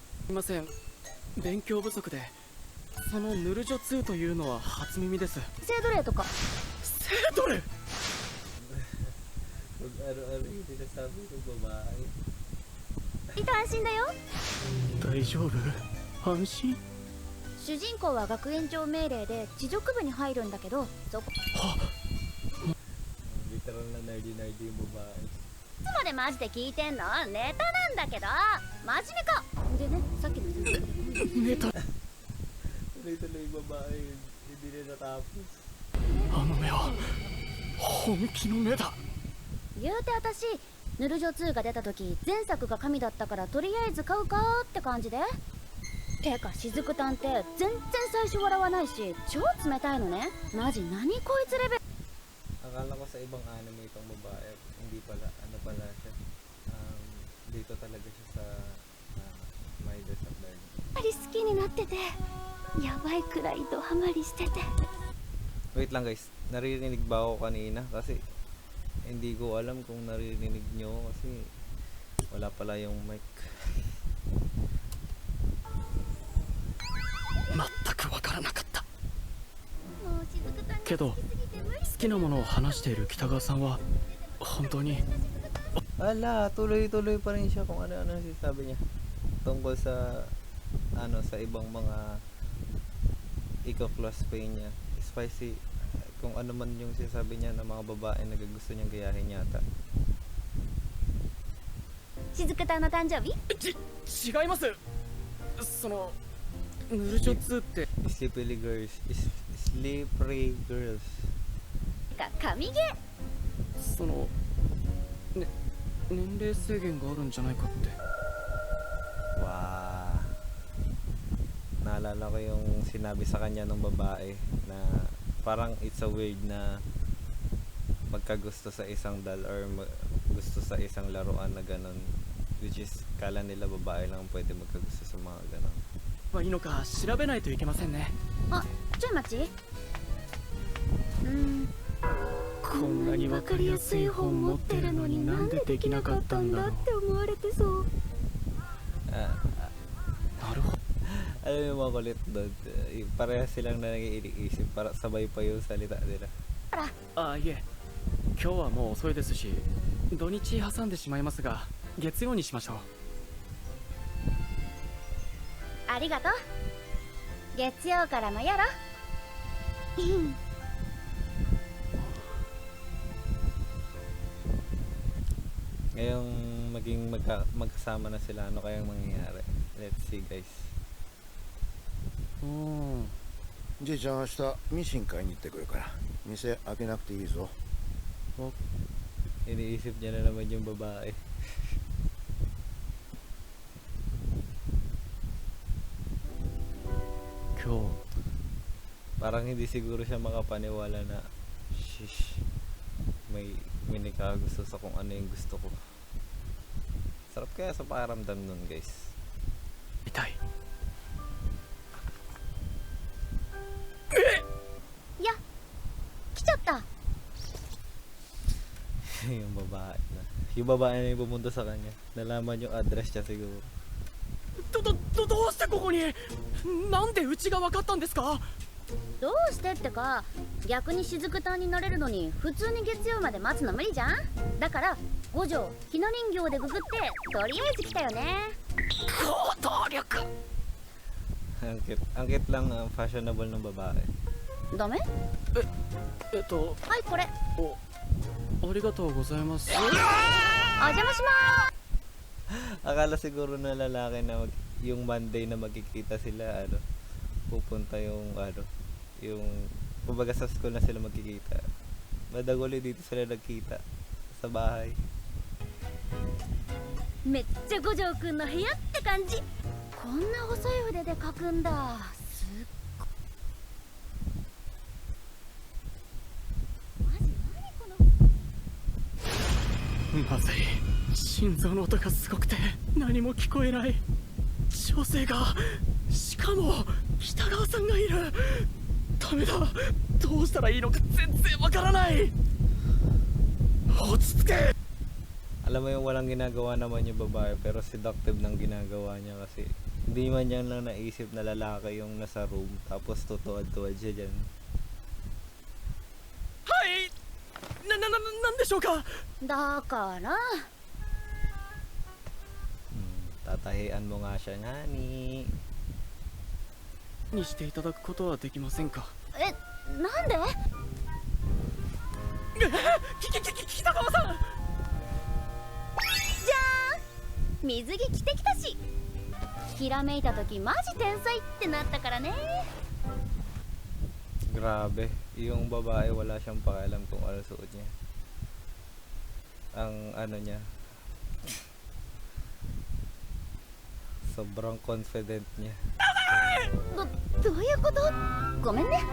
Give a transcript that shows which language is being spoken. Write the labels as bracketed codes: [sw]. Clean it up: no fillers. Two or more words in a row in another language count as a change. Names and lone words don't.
[ja] いません、勉強不足で。そのヌルジョ2というのは初耳です。セードレーとか。セードレ [tl] Kung ano-ano yung sinasabi ng babae. [ja] いた安心だよ。大丈夫？安心？主人公は学園長命令で地辱部に入るんだけど、そこ。 [tl] Literal na nerdy-nerdy yung babae. [ja] いつまでマジで聞いてんの？ネタなんだけど。真面目か。でね、さっきのネタ。 [tl] Tuloy-tuloy yung babae yun. Hindi na natapos. [ja] あの目は本気の目だ。言うて私、ヌルジョ2が出た時前作が神だったからとりあえず買うかって感じで。てか雫たんって全然最初笑わないし超冷たいのね。マジ何こいつレベル。 [tl] Akala ko sa ibang anime itong babae. Hindi pala. Ano pala siya. Dito talaga siya sa My Desert. [ja] あり好きになっててやばいくらいドハマりしてて。 [tl] Wait lang guys. Naririnig ba ako kanina? Kasi hindi ko alam kung naririnig nyo. Kasi wala pala yung mic. [ja] 全くわからなかった。もう雫たんにけど好きすぎて無理。好きなものを話している北川さんは本当に。 [tl] Ala, tuloy-tuloy pa rin siya kung ano-ano sinasabi niya. Tungkol sa sa ibang mga iko-cosplay niya. Spicy. Kung ano man yung sinasabi niya ng mga babae na gusto niyang gayahin yata. [ja] 雫たんの誕生日？違います。そのヌルジョ2って。 [en] Slippery girls. Slippery girls. [ja] 神ゲー。その年齢制限があるんじゃないかって。 Wow. [tl] Naalala ko yung sinabi sa kanya ng babae na parang [en] it's a weird [tl] na magkagusto sa isang [en] doll or [tl] gusto sa isang laruan na ganon, [en] which is [tl] kala nila babae lang pwede magkagusto sa mga ganon. [ja] いいのか調べないといけませんね。あ、ちょい待ち。こんなにわかりやすい本持ってるのになんでできなかったんだろうって思われてそう。なるほど。 [tl] Alam mo yung mga kulit doon, pareha silang nangiisip para sabay pa yung salita nila. [ja] あ、いえ、今日はもう遅いですし土日挟んでしまいますが月曜にしましょう。ありがとう。月曜からもやろ。 [tl] Ngayong maging magkasama na sila, ano kayang mangyayari? [en] Let's see guys. [ja] じいちゃん明日ミシン買いに行ってくるから店開けなくていいぞ。 [tl] Iniisip niya na naman yung babae. Parang hindi siguro siya makapaniwala na shish, may nakagusto sa kung ano yung gusto ko. Sarap kaya sa pakiramdam nun guys. [ja] 痛い。いや、来ちゃった。 [tl] Yung babae na. Yung babae na yung pumunta sa kanya. Nalaman yung address niya siguro. [ja] どうしてここに？なんでうちが分かったんですか？どうしてってか、逆に雫たんになれるのに普通に月曜まで待つの無理じゃん。だから五条ひな人形でググってとりあえず来たよね。行動力。 [tl] Ang cute lang, fashionable ng babae. [ja] ダメ？はいこれ。ありがとうございます。お邪魔しまーす。 [tl] Akala siguro na lalaki na yung Monday na magkikita sila, pupunta yung yung kumbaga sa school na sila magkikita. Madaguli dito sila nagkita sa bahay. [ja] めっちゃ五条くんの部屋って感じ。こんな細い筆で描くんだ。すっごマジ何この。まずい。心臓の音がすごくて何も聞こえない。女性が、しかも北川さんがいる。ダメだ。どうしたらいいのか全然わからない。落ち着け。 [tl] Alam mo yung walang ginagawa naman yung babae pero seductive ng ginagawa niya kasi Hindi man niya lang naisip na lalaki yung nasa room, tapos tutuwad-tuwad siya dyan. [ja] はいなんでしょうか。だから [tl] Tatahian mo nga siya nga ni. [ja] にしていただくことはできませんか。え、なんで？北川さん。じゃーん、水着着てきたし。ひらめいた時マジ天才ってなったからね。 [tl] Grabe, yung babae wala siyang pakialam kung ano suot niya. Ang ano niya, sobrang confident niya. [ja] どういうこと？ごめんね。